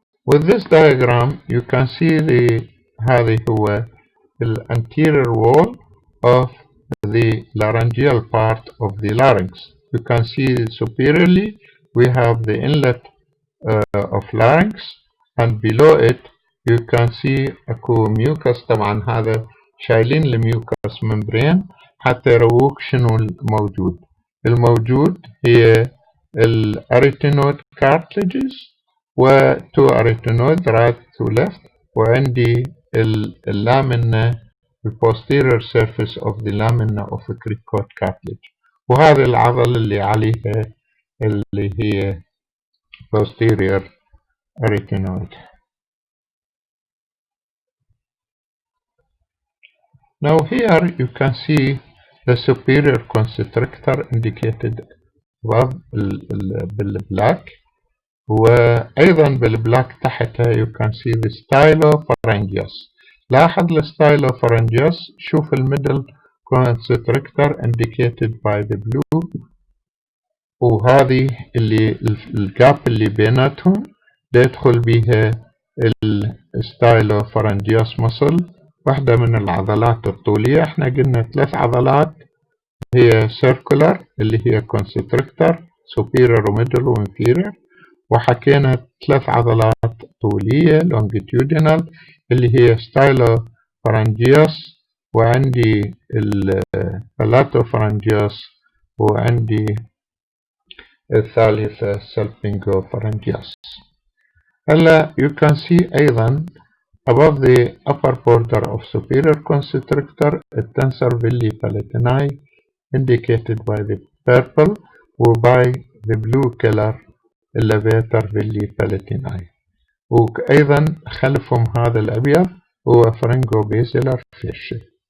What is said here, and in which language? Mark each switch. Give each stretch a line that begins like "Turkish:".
English: With this diagram you can see
Arabic: هذه هو
English: the anterior wall of the laryngeal part of the larynx. You can see superiorly we have the inlet of larynx and below it you can see
Arabic: اكو
English: mucus.
Arabic: طبعا هذا شايلين الميوكس ممبرين حتى يرووك شنو الموجود. الموجود هي الاريتينويد cartilages و two arytenoid right to left وعندي اللامنة
English: the posterior surface of the lamina of the cricoid cartilage
Arabic: وهذه العضلة اللي عليها اللي هي posterior arytenoid.
English: Now here you can see the superior constrictor indicated above
Arabic: بالبلاك وأيضا بالبلاك تحتها
English: you can see the stylopharyngeus.
Arabic: لاحظ الستايلوفارنجيوس شوف الميدل constrictor
English: indicated by the blue
Arabic: وهذه اللي الجاب اللي بيناتهم يدخل بيها الستايلوفارنجيوس muscle واحدة من العضلات الطولية. احنا قلنا 3 عضلات هي circular اللي هي constrictor superior وmiddle وinferior وحكينا 3 عضلات طولية longitudinal اللي هي stylopharyngeus وعندي البلاتوفرنجيوس وعندي الثالثة salpingopharyngeus. هلا
English: you can see أيضا above the upper border of superior constrictor التنسر villi palatini indicated by the purple و by the blue color elevator villi palatini
Arabic: وأيضا خلفهم هذا الأبيض هو
English: pharyngobasilar fascia.